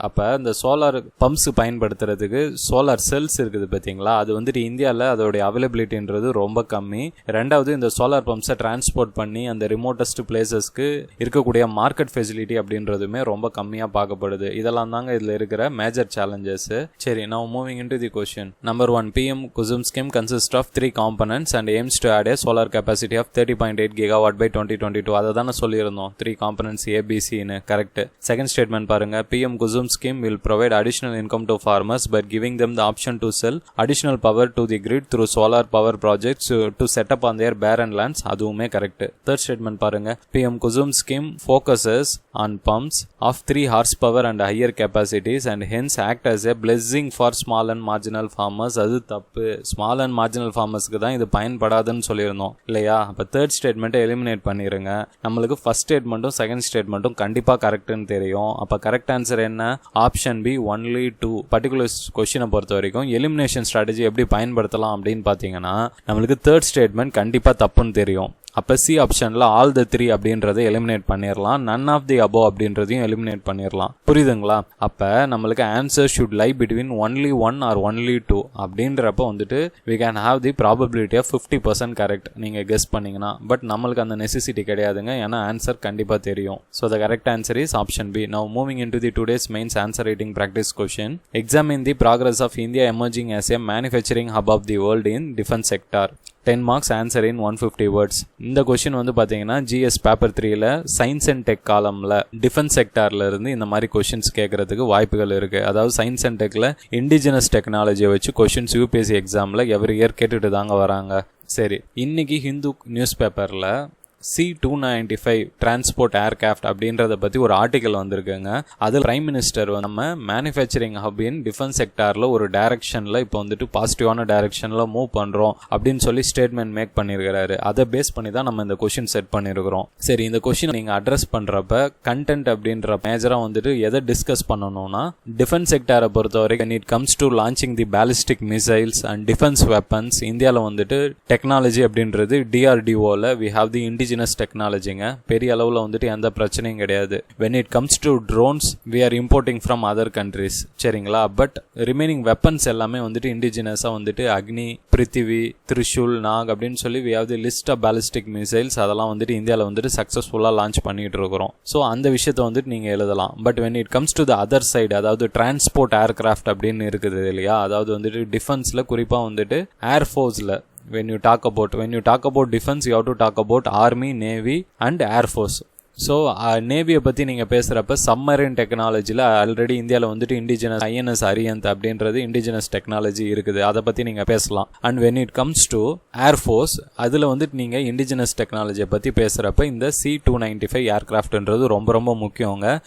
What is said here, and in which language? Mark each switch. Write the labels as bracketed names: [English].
[Tamil] அப்ப இந்த solar bumps பயன்படுத்துறதுக்கு சோலார் செல்ஸ் இருக்குது பாத்தீங்களா, அது வந்துட்டு இந்தியாவில் அதோடைய அவைலபிலிட்டின்றது ரொம்ப கம்மி. ரெண்டாவது, இந்த சோலார் பம்ப்ஸை டிரான்ஸ்போர்ட் பண்ணி அந்த ரிமோட்டஸ்ட் பிளேசஸ்க்கு இருக்க மார்க்கெட் ஃபெசிலிட்டி அப்படின்றதுமே ரொம்ப கம்மியா பார்க்கப்படுது. இதெல்லாம் தாங்க இதுல இருக்கிற மேஜர் சேலஞ்சஸ். சரி, [English] now moving into the question. Number 1, PM Kusum scheme consists of 3 components and aims to add a solar capacity of 30.8 gigawatt by 2022. [Tamil] அதை தானே சொல்லியிருந்தோம், 3 components ABC ன்னு. [English] Correct. [Tamil] செகண்ட் ஸ்டேட்மெண்ட் பாருங்க, [English] PM Kusum scheme will provide additional income to farmers by giving them the option to sell additional power to the grid through solar power projects to set up on their barren lands. [Tamil] அதுவுமே correct. Third statement பாருங்க, [English] PM Kusum scheme focuses on pumps of 3 horsepower and higher capacities and hence act as a blessing for small and marginal farmers. [Tamil] அது தப்பு. Small and marginal ஃபார்மர்ஸ்க்கு தான் இது பயன்படாதுன்னு சொல்லியிருந்தோம் இல்லையா? அப்போ third ஸ்டேட்மெண்ட்டை எலிமினேட் பண்ணிடுங்க. நம்மளுக்கு ஃபர்ஸ்ட் ஸ்டேட்மெண்ட்டும் செகண்ட் ஸ்டேட்மெண்ட்டும் கண்டிப்பாக கரெக்ட்னு தெரியும். அப்போ கரெக்ட் ஆன்சர் என்ன? Option B, only 2. பர்டிகுலர் கொஸ்டினை பொறுத்த வரைக்கும் எலிமினேஷன் ஸ்ட்ராட்டஜி எப்படி பயன்படுத்தலாம் அப்படின்னு பார்த்தீங்கன்னா, நம்மளுக்கு தேர்ட் ஸ்டேட்மெண்ட் கண்டிப்பாக தப்புன்னு தெரியும். அப்போ சி ஆப்ஷனில் ஆல் த 3 அப்படின்றத எலிமினேட் பண்ணிடலாம். நன் ஆஃப் தி அபோவ் அப்படின்றதையும் எலிமினேட் பண்ணிடலாம். புரியுதுங்களா? அப்போ நம்மளுக்கு [English] answer should lie between only 1 or only 2 [Tamil] அப்படின்றப்ப வந்துட்டு [English] we can have the probability of 50% [Tamil] correct நீங்கள் கெஸ் பண்ணீங்கன்னா. பட் நம்மளுக்கு அந்த நெசசிட்டி கிடையாதுங்க, ஏன்னா ஆன்சர் கண்டிப்பாக தெரியும். [English] So the correct answer is option B. Now moving into the today's mains answer writing practice question. Examine the progress of India emerging as a manufacturing hub of the world in defense sector. 10 marks, answer in 150 words. [Tamil] இந்த question வந்து பாத்தீங்கன்னா GS paper 3ல science and tech காலம்ல defence செக்டார்ல இருந்து இந்த மாதிரி questions கேட்கறதுக்கு வாய்ப்புகள் இருக்கு. அதாவது சயின்ஸ் அண்ட் டெக்ல இண்டிஜினஸ் டெக்னாலஜியை வச்சு கொஸ்டின்ஸ் UPSC எக்ஸாம்ல எவ்ரி இயர் கேட்டுட்டு தாங்க வராங்க. சரி, இன்னைக்கு ஹிந்து நியூஸ் பேப்பர்ல C-295 டிரான்ஸ்போர்ட் ஏர்கிராஃப்ட் அப்படின்றத பத்தி ஒரு ஆர்டிகல் வந்திருக்குங்க. அதில் பிரைம் மினிஸ்டர் நம்ம மேனுஃபேக்சரிங் ஹப் இன் டிஃபென்ஸ் செக்டார்ல ஒரு டைரக்ஷன்ல இப்போ வந்துட்டு பாசிட்டிவான டைரக்ஷன்ல மூவ் பண்றோம் அப்படின்னு சொல்லி ஸ்டேட்மெண்ட் மேக் பண்ணிருக்காரு. அதை பேஸ் பண்ணி தான் நம்ம இந்த கொஸ்டின் செட் பண்ணிருக்கிறோம். சரி, இந்த கொஸ்டின் நீங்க அட்ரஸ் பண்றப்ப கண்டென்ட் அப்படின்ற மேஜரா வந்துட்டு எதை டிஸ்கஸ் பண்ணணும்னா, டிஃபென்ஸ் செக்டாரை பொறுத்த வரைக்கும் [English] when it comes to launching the ballistic missiles and defense weapons, [Tamil] இந்தியாவில் வந்துட்டு டெக்னாலஜி அப்படின்றது DRDOல [English] we have the indigenous [Tamil] டெக்னாலஜிங்க. பெரிய அளவுல வந்துட்டு எந்த பிரச்சனையும் கிடையாது. [English] when it comes to drones we are importing from other countries. [Tamil] சரிங்களா? பட் ரிமைனிங் வெப்பன்ஸ் எல்லாமே வந்துட்டு இண்டிஜினஸா வந்துட்டு அக்னி, பிருத்திவி, திரிஷூல், நாக் அப்படின்னு சொல்லி [English] we have the list of ballistic missiles. [Tamil] அதெல்லாம் வந்துட்டு இந்தியாவில் வந்துட்டு சக்சஸ்ஃபுல்லா லான்ச் பண்ணிட்டு இருக்கிறோம். ஸோ அந்த விஷயத்தை வந்துட்டு நீங்க எழுதலாம். [English] but when it comes to the other side, [Tamil] அதாவது டிரான்ஸ்போர்ட் ஏர்கிராஃப்ட் அப்படின்னு இருக்குது இல்லையா, அதாவது வந்துட்டு டிஃபென்ஸ்ல குறிப்பா வந்துட்டு ஏர்ஃபோர்ஸ்ல [English] when you talk about defense, you have to talk about army, navy and air force. [Tamil] So நேவியை பற்றி நீங்கள் பேசுகிறப்ப சம்மரின் டெக்னாலஜியில் ஆல்ரெடி இந்தியாவில் வந்துட்டு இண்டிஜினஸ் INS அரியந்த் அப்படின்றது இண்டிஜினஸ் டெக்னாலஜி இருக்குது. அதை பற்றி நீங்கள் பேசலாம். [English] and when it comes to air force, [Tamil] அதில் வந்துட்டு நீங்கள் இண்டிஜினஸ் டெக்னாலஜியை பற்றி பேசுகிறப்ப இந்த C-295 ஏர்கிராஃப்ட்ன்றது ரொம்ப ரொம்ப முக்கியங்க.